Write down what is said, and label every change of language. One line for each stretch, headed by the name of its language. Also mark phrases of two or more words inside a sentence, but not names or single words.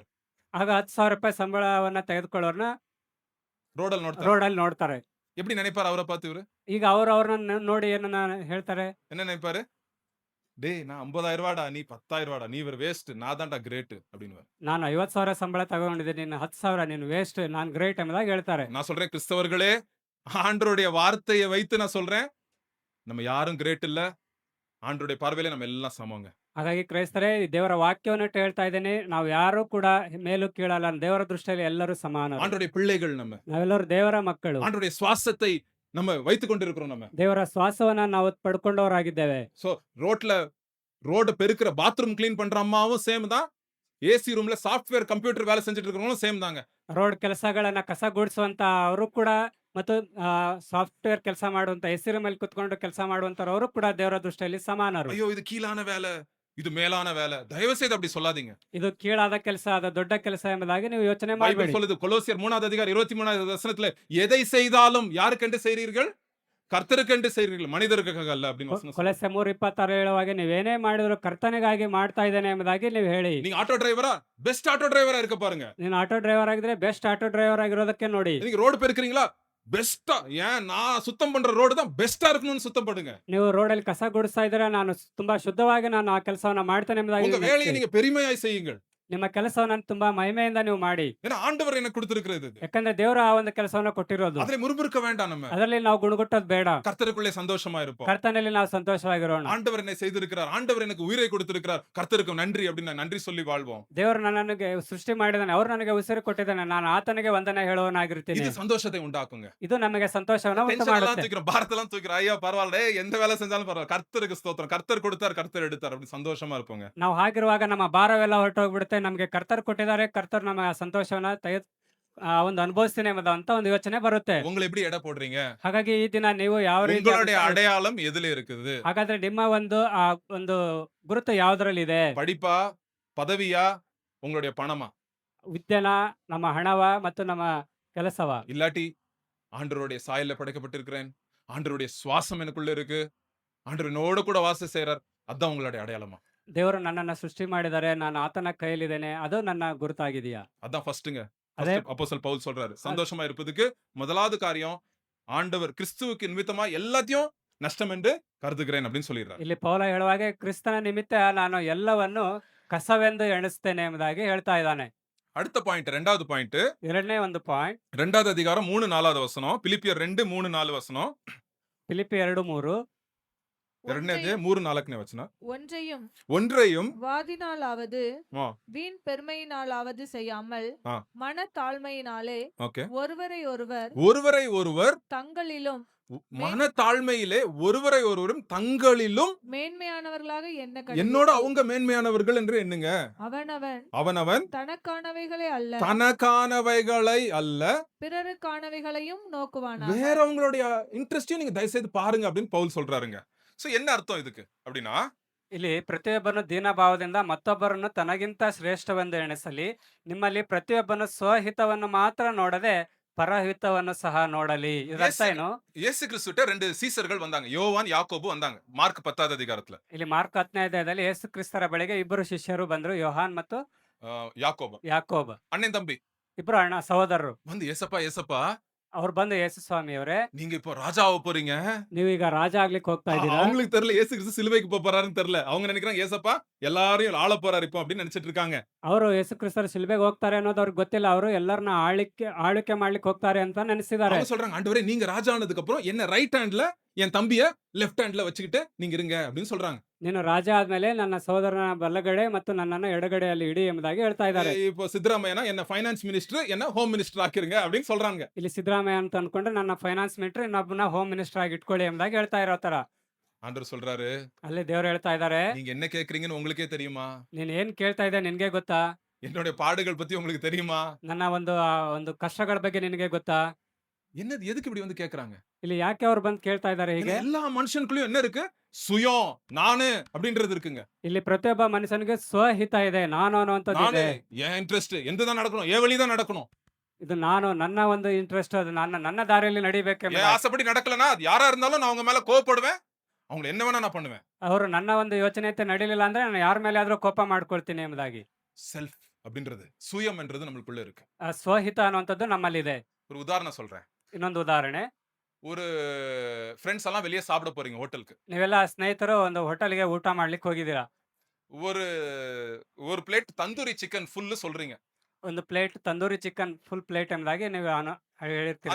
Kannada: ಆಗ 10,000 ರೂಪಾಯಿ ಸಂಬಳವನ್ನ ತೆಗೆದುಕೊಳ್ಳೋರ್ನ ரோடல் ನೋಡ್ತಾರೆ. ರೋಡಲ್ಲಿ ನೋಡ್ತಾರೆ.
Tamil: எப்படி நினைப்பாரு அவரை பார்த்து இவரு?
Kannada: ಈಗ ಅವ್ರನ್ನ ನೋಡಿ ಏನನ್ನ ಹೇಳ್ತಾರೆ?
Tamil: என்ன நினைப்பாரு? டேய் நான் 50,000 ரூபாடா, நீ 10,000 ரூபாடா, நீ ஒரு வேஸ்ட், நான் தான்டா கிரேட் அப்படின்னு.
Kannada: ನಾನು 50,000 ಸಂಬಳ ತಗೊಂಡಿದ್ದೀನಿ, ನೀನು 10,000, ನೀನು ವೇಸ್ಟ್, ನಾನು ಗ್ರೇಟ್ ಎಂಬುದಾಗಿ ಹೇಳ್ತಾರೆ.
Tamil: நான் சொல்றேன் கிறிஸ்தவர்களே, ஆண்டவருடைய வார்த்தையை வைத்து நான் சொல்றேன், நம்ம யாரும் கிரேட் இல்ல. ஆண்டவருடைய பார்வையில நம்ம எல்லாம் சமங்க.
Kannada: ಹಾಗಾಗಿ ಕ್ರೈಸ್ತರೇ, ಈ ದೇವರ ವಾಕ್ಯವನ್ನು ಇಟ್ಟು ಹೇಳ್ತಾ ಇದ್ದೇನೆ, ನಾವು ಯಾರು ಕೂಡ ಮೇಲು ಕೀಳಲ್ಲ. ದೇವರ ದೃಷ್ಟಿಯಲ್ಲಿ ಎಲ್ಲರೂ ಸಮಾನ.
Tamil: ஆண்டவருடைய பிள்ளைகள் நம்ம.
Kannada: ನಾವೆಲ್ಲರೂ ದೇವರ ಮಕ್ಕಳು.
Tamil: ஆண்டவருடைய சுவாசத்தை நம்ம வைத்துக் கொண்டிருக்கிறோம் நம்ம.
Kannada: ದೇವರ ಶ್ವಾಸವನ್ನ ನಾವು ಪಡ್ಕೊಂಡವರಾಗಿದ್ದೇವೆ.
Tamil: சோ ரோட பெருக்கிற, பாத்ரூம் கிளீன் பண்ற அம்மாவும் சேம் தான். ஏசி ரூம்ல
English: software computer
Tamil: வேலை செஞ்சுட்டு இருக்கிறவங்களும் சேம் தாங்க.
Kannada: ರೋಡ್ ಕೆಲಸಗಳನ್ನ ಕಸ ಗುಡಿಸುವಂತ ಅವರು ಕೂಡ ಮತ್ತು ಸಾಫ್ಟ್ವೇರ್ ಕೆಲಸ ಮಾಡುವಂತ
English: AC room
Kannada: ಅಲ್ಲಿ ಕುತ್ಕೊಂಡು ಕೆಲಸ ಮಾಡುವಂತವರು ಕೂಡ ದೇವರ ದೃಷ್ಟಿಯಲ್ಲಿ ಸಮಾನರು.
Tamil: ஐயோ இது கீழான வேலை, இது மேலான வேலை, தயவு செய்து அப்படி சொல்லாதீங்க.
Kannada: ಇದು ಕೀಳಾದ ಕೆಲಸ, ಅದು ದೊಡ್ಡ ಕೆಲಸ ಎಂಬುದಾಗಿ ನೀವು ಯೋಚನೆ
Tamil: பைபிள்
Kannada: ಮಾಡಬೇಡಿ.
Tamil: சொல்லுது கொலோசியர் 3வது அதிகாரம் 23வது வசனத்துல, எதை செய்தாலும் யாருக்கென்று செய்றீர்கள்? கர்த்தருக்கென்று செய்றீர்கள், மனிதருக்காக அல்ல அப்படின்னு வசனம் சொல்லுது.
Kannada: ಕೊಲೊಸ್ಸೆ 3:26 ಹೇಳುವಾಗ ನೀವೇನೇ ಮಾಡಿದ್ರು ಕರ್ತನಿಗಾಗಿ ಮಾಡ್ತಾ ಇದ್ದೇನೆ ಎಂಬುದಾಗಿ ನೀವು ಹೇಳಿ.
Tamil: நீங்க
English: auto driver, best auto driver
Tamil: இருக்க பாருங்க.
Kannada: ನೀನು
English: auto driver
Kannada: ಆಗಿದ್ರೆ
English: best auto driver
Kannada: ಆಗಿರೋದಕ್ಕೆ ನೋಡಿ.
Tamil: நீங்க ரோடு பெருக்குறீங்களா, பெஸ்டா, ஏன் நான் சுத்தம் பண்ற ரோடு தான் பெஸ்டா இருக்கணும்னு சுத்தம் பண்ணுங்க.
Kannada: ನೀವು ರೋಡಲ್ಲಿ ಕಸ ಗುಡಿಸ್ತಾ ಇದ್ರೆ ನಾನು ತುಂಬಾ ಶುದ್ಧವಾಗಿ ನಾನು ಆ ಕೆಲಸವನ್ನ ಮಾಡ್ತೇನೆ ಎಂಬುದಾಗಿ
Tamil: உங்க வேலையை நீங்க பெருமையாய் செய்யுங்கள்.
Kannada: ನಿಮ್ಮ ಕೆಲಸವನ್ನ ತುಂಬಾ ಮಹಿಮೆಯಿಂದ ನೀವು ಮಾಡಿ.
Tamil: ஏன்னா ஆண்டவர் எனக்கு கொடுத்திருக்கிறது இது.
Kannada: ಯಾಕಂದ್ರೆ ದೇವರು ಆ ಒಂದು ಕೆಲಸವನ್ನ ಕೊಟ್ಟಿರೋದು.
Tamil: அதிலே முறுமுறுக்க வேண்டாம் நம்ம.
Kannada: ಅದರಲ್ಲಿ ನಾವು ಗುಣಗುಟ್ಟೋದು ಬೇಡ.
Tamil: கர்த்தருக்குள்ளே சந்தோஷமா இருப்போம்.
Kannada: ಕರ್ತನಲ್ಲಿ ನಾವು ಸಂತೋಷವಾಗಿರೋಣ.
Tamil: ஆண்டவர் என்னை செய்திருக்கிறார், ஆண்டவர் எனக்கு உயிரை கொடுத்திருக்கிறார், கர்த்தருக்கு நன்றி அப்படின்னு நான் நன்றி சொல்லி வாழ்வோம்.
Kannada: ದೇವರು ನನಗೆ ಸೃಷ್ಟಿ ಮಾಡಿದಾನೆ, ಅವರು ನನಗೆ ಉಸಿರು ಕೊಟ್ಟಿದ್ದಾನೆ, ನಾನು ಆತನಿಗೆ ವಂದನೆ ಹೇಳುವವನಾಗಿರ್ತೀನಿ.
Tamil: இது சந்தோஷத்தை உண்டாக்குங்க.
Kannada: ಇದು ನಮಗೆ ಸಂತೋಷವನ್ನ ಉಂಟು
Tamil: டென்ஷன் எல்லாம்
Kannada: ಮಾಡುತ್ತೆ.
Tamil: தூக்கிறோம், பாரத்தெல்லாம் தூக்கிறோம். ஐயா பரவாயில்ல, எந்த வேலை செஞ்சாலும் பரவாயில்ல, கர்த்தருக்கு ஸ்தோத்திரம், கர்த்தர் கொடுத்தார், கர்த்தர் எடுத்தார், அப்படி சந்தோஷமா இருப்போங்க.
Kannada: ನಾವು ಹಾಗಿರುವಾಗ ನಮ್ಮ ಭಾರವೆಲ್ಲ ಹೊರಟೋಗ್ಬಿಡುತ್ತೆ. ನಮಗೆ ಕರ್ತರು ಕೊಟ್ಟಿದ್ದಾರೆ, ಕರ್ತರು ನಮ್ಮ ಸಂತೋಷವನ್ನ ಒಂದು ಅನುಭವಿಸ್ತೀನಿ ಅಂತ ಒಂದು ಯೋಚನೆ ಬರುತ್ತೆ.
Tamil: உங்களை எப்படி எடை போடுறீங்க?
Kannada: ಹಾಗಾಗಿ ಈ ದಿನ ನೀವು ಯಾವ ರೀತಿ
Tamil: உங்களுடைய அடையாளம் எதுல இருக்குது?
Kannada: ಹಾಗಾದ್ರೆ ನಿಮ್ಮ ಒಂದು ಗುರುತು ಯಾವ್ದ್ರಲ್ಲಿ ಇದೆ?
Tamil: படிப்பா, பதவியா, உங்களுடைய பணமா?
Kannada: ವಿದ್ಯೆನ, ನಮ್ಮ ಹಣವ ಮತ್ತು ನಮ್ಮ ಕೆಲಸವ?
Tamil: இல்லாட்டி ஆண்டவருடைய சாயல்ல படைக்கப்பட்டிருக்கிறேன், ஆண்டவருடைய சுவாசம் எனக்குள்ள இருக்கு, ஆண்டவர் என்னோட கூட வாசம் செய்றார், அதான் உங்களுடைய அடையாளமா?
Kannada: ದೇವರು ನನ್ನನ್ನ ಸೃಷ್ಟಿ ಮಾಡಿದ್ದಾರೆ, ನಾನು ಆತನ ಕೈಯಲ್ಲಿದ್ದೇನೆ, ಅದು ನನ್ನ ಗುರುತಾಗಿದೆಯಾ?
Tamil: அதான் ஃபர்ஸ்ட்ங்க. அதே அப்போஸ்தலர் பவுல் சொல்றாரு, சந்தோஷமா இருப்பதுக்கு முதலாவது காரியம் ஆண்டவர் கிறிஸ்துவுக்கு நிமித்தமா எல்லாத்தையும் நஷ்டம் என்று கருதுகிறேன் அப்படின்னு சொல்லிடுறாரு.
Kannada: ಇಲ್ಲಿ ಪೌಲ ಹೇಳುವಾಗೆ ಕ್ರಿಸ್ತನ ನಿಮಿತ್ತ ನಾನು ಎಲ್ಲವನ್ನು ಕಸವೆಂದು ಎಣಿಸ್ತೇನೆ ಎಂಬುದಾಗಿ ಹೇಳ್ತಾ ಇದ್ದಾನೆ.
Tamil: அடுத்த பாயிண்ட், ரெண்டாவது பாயிண்ட்,
Kannada: ಎರಡನೇ ಒಂದು ಪಾಯಿಂಟ್,
Tamil: 2வது அதிகாரம் 3-4 வசனம், பிலிப்பியர் 2:3-4 வசனம்,
Kannada: ಫಿಲಿಪ್ಪಿ 2:3. 2ನೇ 3-4ನೇ ವಚನ.
Tamil: ஒன்றையும் வாதினாலாவது வாதினாலாவது ஆ. வீண் பெருமையினாலாவது செய்யாமல் ஆ. மனத்தாழ்மையினாலே ஓகே. ஒருவரை ஒருவர் ஒருவரை ஒருவர் தங்களிலும் மனத்தாழ்மையிலே ஒருவரை ஒருவரும் தங்களிலும் மேன்மையானவர்களாக என்னோட அவங்க மேன்மையானவர்கள் என்று எண்ணுங்க. அவனவன் அவனவன் தனக்கானவைகளே அல்ல தனக்கானவைகளை அல்ல பிறருக்கானவைகளையும் நோக்குவானாக. வேறவங்களுடைய இன்ட்ரெஸ்டையும் நீங்க தயவு செய்து பாருங்க அப்படின்னு பவுல் சொல்றாருங்க. சோ என்ன அர்த்தம் இதுக்கு அப்படின்னா,
Kannada: ಇಲ್ಲಿ ಪ್ರತಿಯೊಬ್ಬನು ದೀನಭಾವದಿಂದ ಮತ್ತೊಬ್ಬರನ್ನು ತನಗಿಂತ ಶ್ರೇಷ್ಠವೆಂದು ಎಣಿಸಲಿ. ನಿಮ್ಮಲ್ಲಿ ಪ್ರತಿಯೊಬ್ಬನು ಸ್ವಹಿತವನ್ನು ಮಾತ್ರ ನೋಡದೆ ಪರಹಿತವನ್ನು ಸಹ ನೋಡಲಿ. ಇದರ ಅರ್ಥ ಏನು?
Tamil: இயேசு கிறிஸ்துட்ட 2 சீசர்கள் வந்தாங்க, யோவான் யாக்கோபு வந்தாங்க, மார்க் 10வது அதிகாரத்துல.
Kannada: ಇಲ್ಲಿ ಮಾರ್ಕ್ 10ನೇ ಅಧ್ಯಾಯದಲ್ಲಿ ಯೇಸು ಕ್ರಿಸ್ತರ ಬಳಿಗೆ ಇಬ್ಬರು ಶಿಷ್ಯರು ಬಂದ್ರು, ಯೋಹಾನ್ ಮತ್ತು
Tamil: யாக்கோபு
Kannada: ಯಾಕೋಬ,
Tamil: அண்ணன் தம்பி
Kannada: ಇಬ್ರು ಅಣ್ಣ ಸಹೋದರರು.
Tamil: வந்து ஏசப்பா ஏசப்பா
Kannada: ಅವ್ರು ಬಂದು ಯೇಸು ಸ್ವಾಮಿ ಅವರೇ,
Tamil: நீங்க இப்போ ராஜாவ போறீங்க.
Kannada: ನೀವು ಈಗ ರಾಜ ಆಗ್ಲಿಕ್ಕೆ ಹೋಗ್ತಾ ಇದ್ದೀರಾ.
Tamil: அவங்களுக்கு தெரியல இயேசு கிறிஸ்து சிலுவைக்கு போறாருன்னு தெரியல. அவங்க நினைக்கிறாங்க ஏசப்பா எல்லாரையும் ஆள போறாரு இப்போ அப்படின்னு நினைச்சிட்டு இருக்காங்க.
Kannada: ಅವರು ಯೇಸು ಕ್ರಿಸ್ತರು ಶಿಲ್ಬೆಗೆ ಹೋಗ್ತಾರೆ ಅನ್ನೋದು ಅವ್ರಿಗೆ ಗೊತ್ತಿಲ್ಲ. ಅವರು ಎಲ್ಲರನ್ನ ಆಳ್ವಿಕೆ ಮಾಡ್ಲಿಕ್ಕೆ ಹೋಗ್ತಾರೆ ಅಂತ ನೆನೆಸಿದ್ದಾರೆ.
Tamil: அவங்க சொல்றாங்க, ஆண்டவரே நீங்க ராஜா ஆனதுக்கு அப்புறம் என்ன
English: right hand
Tamil: என் தம்பிய
English: left hand
Tamil: வச்சுக்கிட்டு நீங்க இருங்க அப்படின்னு சொல்றாங்க.
Kannada: ನೀನು ರಾಜ ಆದ್ಮೇಲೆ ನನ್ನ ಸಹೋದರನ ಬಲಗಡೆ ಮತ್ತು ನನ್ನನ್ನು ಎಡಗಡೆಯಲ್ಲಿ ಇಡಿ ಎಂಬುದಾಗಿ ಹೇಳ್ತಾ ಇದ್ದಾರೆ.
Tamil: இப்போ சித்தராமையா என்ன
English: finance minister,
Tamil: என்ன
English: home minister
Tamil: ஆக்கிருங்க அப்படின்னு சொல்றாங்க.
Kannada: ಇಲ್ಲಿ ಸಿದ್ದರಾಮಯ್ಯ ಅಂತ ಅನ್ಕೊಂಡ್ರೆ ನನ್ನ
English: finance minister,
Kannada: ಇನ್ನೊಬ್ಬನ
English: home minister
Kannada: ಆಗಿ ಇಟ್ಕೊಳ್ಳಿ ಎಂಬುದಾಗಿ ಹೇಳ್ತಾ ಇರೋ ತರ.
Tamil: ஆண்டவர் சொல்றாரு,
Kannada: ಅಲ್ಲಿ ದೇವ್ರು ಹೇಳ್ತಾ ಇದ್ದಾರೆ,
Tamil: நீங்க என்ன கேக்குறீங்கன்னு உங்களுக்கே தெரியுமா?
Kannada: ನೀನ್ ಏನ್ ಕೇಳ್ತಾ ಇದ್ದೆ ನಿನ್ಗೆ ಗೊತ್ತಾ?
Tamil: என்னுடைய பாடுகள் பத்தி உங்களுக்கு தெரியுமா?
Kannada: ನನ್ನ ಒಂದು ಕಷ್ಟಗಳ ಬಗ್ಗೆ ನಿನಗೆ ಗೊತ್ತಾ?
Tamil: என்னது எதுக்கு இப்படி வந்து கேக்குறாங்க?
Kannada: ಇಲ್ಲಿ ಯಾಕೆ ಅವ್ರು ಬಂದು ಕೇಳ್ತಾ ಇದ್ದಾರೆ ಹೀಗೆ?
Tamil: எல்லா மனுஷனுக்குள்ளயும் என்ன இருக்கு? சுயம், நானு அப்படின்றது இருக்குங்க.
Kannada: ಇಲ್ಲಿ ಪ್ರತಿಯೊಬ್ಬ ಮನುಷ್ಯನಿಗೆ ಸ್ವಹಿತ ಇದೆ, ನಾನು ಅನ್ನುವಂಥದ್ದು
Tamil: நானு,
Kannada: ಇದೆ.
Tamil: என் இன்ட்ரெஸ்ட் எந்ததான் நடக்கணும், என் வழிதான் நடக்கணும்,
Kannada: ಇದು ನಾನು, ನನ್ನ ಒಂದು ಇಂಟ್ರೆಸ್ಟ್, ಅದು ನನ್ನ ದಾರಿಯಲ್ಲಿ ನಡಿಬೇಕೆಂಬ.
Tamil: என் ஆசைப்படி நடக்கலனா அது யாரா இருந்தாலும் நான் அவங்க மேல கோவப்படுவேன், அவங்க என்ன வேணா நான் பண்ணுவேன்.
Kannada: ಅವರು ನನ್ನ ಒಂದು ಯೋಚನೆಯಂತೆ ನಡೀಲಿಲ್ಲ ಅಂದ್ರೆ ನಾನು ಯಾರ ಮೇಲೆ ಆದ್ರೂ ಕೋಪ ಮಾಡ್ಕೊಳ್ತೀನಿ ಎಂಬುದಾಗಿ.
Tamil: செல்ஃப் அப்படின்றது, சுயம் என்றது நம்மளுக்குள்ள இருக்கு.
Kannada: ಆ ಸ್ವಹಿತ ಅನ್ನುವಂಥದ್ದು ನಮ್ಮಲ್ಲಿದೆ.
Tamil: ஒரு உதாரணம் சொல்றேன்.
Kannada: ಇನ್ನೊಂದು ಉದಾಹರಣೆ,
Tamil: ஒரு ஃப்ரெண்ட்ஸ் எல்லாம் வெளியே சாப்பிட போறீங்க ஹோட்டலுக்கு.
Kannada: ನೀವೆಲ್ಲ ಸ್ನೇಹಿತರು ಒಂದು ಹೋಟೆಲ್ಗೆ ಊಟ ಮಾಡ್ಲಿಕ್ಕೆ ಹೋಗಿದ್ದೀರಾ.
Tamil: ஒரு பிளேட்
English: tandoori chicken full
Tamil: சொல்றீங்க.
Kannada: ಒಂದು ಪ್ಲೇಟ್
English: tandoori chicken full plate
Kannada: ಎಂಬುದಾಗಿ ನೀವು ಹೇಳಿರ್ತೀರಾ.